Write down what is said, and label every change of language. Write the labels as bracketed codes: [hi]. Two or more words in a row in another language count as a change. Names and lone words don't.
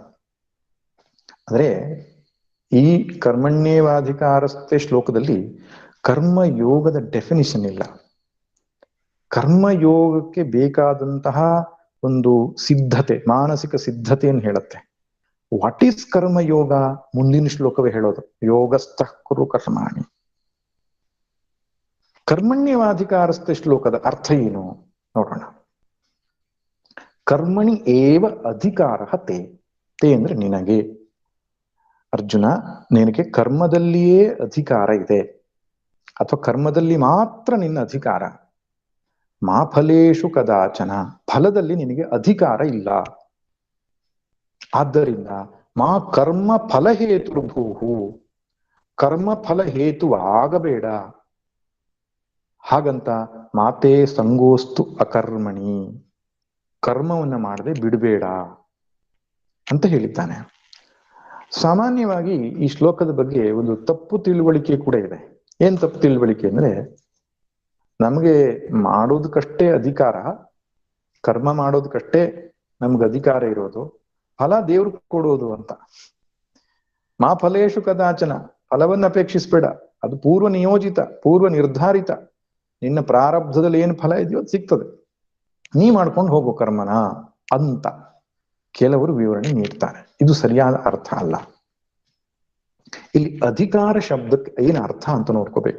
[kn] ಅಂದ್ರೆ ಈ ಕರ್ಮಣ್ಯೇವಾಧಿಕಾರಸ್ತೆ ಶ್ಲೋಕದಲ್ಲಿ ಕರ್ಮಯೋಗದ ಡೆಫಿನಿಷನ್ ಇಲ್ಲ. ಕರ್ಮಯೋಗಕ್ಕೆ ಬೇಕಾದಂತಹ ಒಂದು ಸಿದ್ಧತೆ, ಮಾನಸಿಕ ಸಿದ್ಧತೆಯನ್ನು ಹೇಳುತ್ತೆ. [en] what is [kn] ಕರ್ಮಯೋಗ ಮುಂದಿನ ಶ್ಲೋಕವೇ ಹೇಳೋದು. [sa] ಯೋಗಸ್ಥಃ ಕುರು ಕರ್ಮಾಣಿ. [kn] ಕರ್ಮಣ್ಯೇವಾಧಿಕಾರಸ್ತೆ ಶ್ಲೋಕದ ಅರ್ಥ ಏನು ನೋಡೋಣ. [sa] ಕರ್ಮಣಿ ಏವ ಅಧಿಕಾರ ತೇ. [kn] ತೇ ಅಂದ್ರೆ ನಿನಗೆ ಅರ್ಜುನ, ನಿನಗೆ ಕರ್ಮದಲ್ಲಿಯೇ ಅಧಿಕಾರ ಇದೆ, ಅಥವಾ ಕರ್ಮದಲ್ಲಿ ಮಾತ್ರ ನಿನ್ನ ಅಧಿಕಾರ. [sa] ಮಾ ಫಲೇಷು ಕದಾಚನ, [kn] ಫಲದಲ್ಲಿ ನಿನಗೆ ಅಧಿಕಾರ ಇಲ್ಲ. ಆದ್ದರಿಂದ [sa] ಮಾ ಕರ್ಮ ಫಲ ಹೇತುರ್ಭೂಹು, [kn] ಕರ್ಮ ಫಲ ಹೇತುವಾಗಬೇಡ. ಹಾಗಂತ [sa] ಮಾತೇ ಸಂಗೋಸ್ತು ಅಕರ್ಮಣಿ, [kn] ಕರ್ಮವನ್ನ ಮಾಡದೆ ಬಿಡಬೇಡ ಅಂತ ಹೇಳಿದ್ದಾನೆ. ಸಾಮಾನ್ಯವಾಗಿ ಈ ಶ್ಲೋಕದ ಬಗ್ಗೆ ಒಂದು ತಪ್ಪು ತಿಳುವಳಿಕೆ ಕೂಡ ಇದೆ. ಏನ್ ತಪ್ಪು ತಿಳುವಳಿಕೆ ಅಂದ್ರೆ, ನಮಗೆ ಮಾಡೋದಕ್ಕಷ್ಟೇ ಅಧಿಕಾರ, ಕರ್ಮ ಮಾಡೋದಕ್ಕಷ್ಟೇ ನಮ್ಗೆ ಅಧಿಕಾರ ಇರೋದು, ಫಲ ದೇವ್ರು ಕೊಡೋದು ಅಂತ. [sa] ಮಾ ಫಲೇಶು ಕದಾಚನ, [kn] ಫಲವನ್ನು ಅಪೇಕ್ಷಿಸ್ಬೇಡ, ಅದು ಪೂರ್ವ ನಿಯೋಜಿತ, ಪೂರ್ವ ನಿರ್ಧಾರಿತ. ನಿನ್ನ ಪ್ರಾರಬ್ಧದಲ್ಲಿ ಏನು ಫಲ ಇದೆಯೋ ಅದು ಸಿಗ್ತದೆ, ನೀ ಮಾಡ್ಕೊಂಡು ಹೋಗೋ ಕರ್ಮನ ಅಂತ ಕೆಲವರು ವಿವರಣೆ ನೀಡ್ತಾರೆ. ಇದು ಸರಿಯಾದ ಅರ್ಥ ಅಲ್ಲ. ಇಲ್ಲಿ ಅಧಿಕಾರ ಶಬ್ದಕ್ಕೆ ಏನು ಅರ್ಥ ಅಂತ ನೋಡ್ಕೋಬೇಕು.